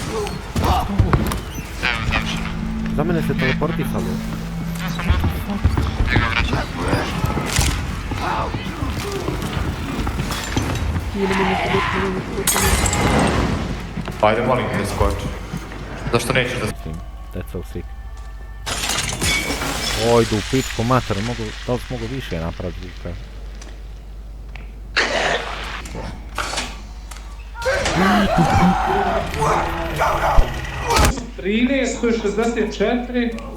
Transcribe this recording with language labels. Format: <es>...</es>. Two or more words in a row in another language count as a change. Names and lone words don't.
<bs>Evo, završeno. Za mene se teleportisalo. Ja sam ovdje. Ja ga vraćam. Ajde, molim te da skoči. Zašto nećeš da...</bs> <en>That's so sick.</en> <bs>Oj, idu u pičku mater, da li mogu više napraviti zvuka? To je 64.</bs>